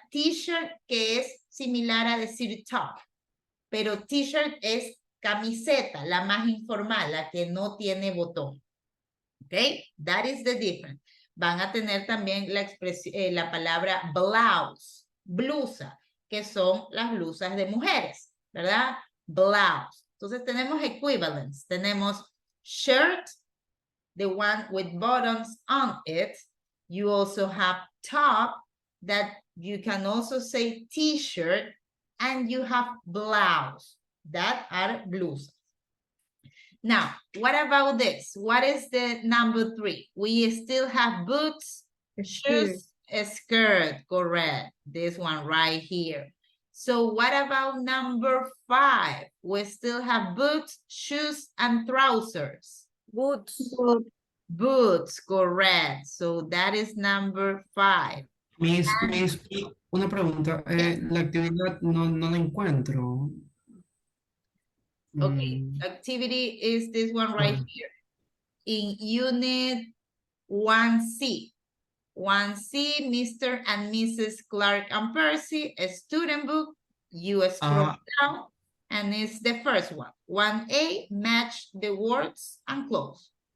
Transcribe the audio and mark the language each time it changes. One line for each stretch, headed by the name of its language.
Spanish: T-shirt que es similar a decir top, pero t-shirt es camiseta, la más informal, la que no tiene botón. ¿Ok?
English: That is the difference.
Spanish: Van a tener también la palabra blouse, blusa, que son las blusas de mujeres, ¿verdad? Blouse. Entonces tenemos equivalents. Tenemos
English: shirt, the one with buttons on it. You also have top, that you can also say t-shirt, and you have blouse, that are blusas. Now, what about this? What is the number 3? We still have boots, shoes, a skirt, correct. This one right here. So what about number 5? We still have boots, shoes, and trousers. Boots. Boots, correct. So that is number 5.
Spanish: Miss, una pregunta. La actividad no la encuentro.
English: Okay, activity is this one right here. In unit 1C. 1C, Mr. and Mrs. Clark and Percy, a student book. You scroll down And it's the first one. 1A, match the words and close.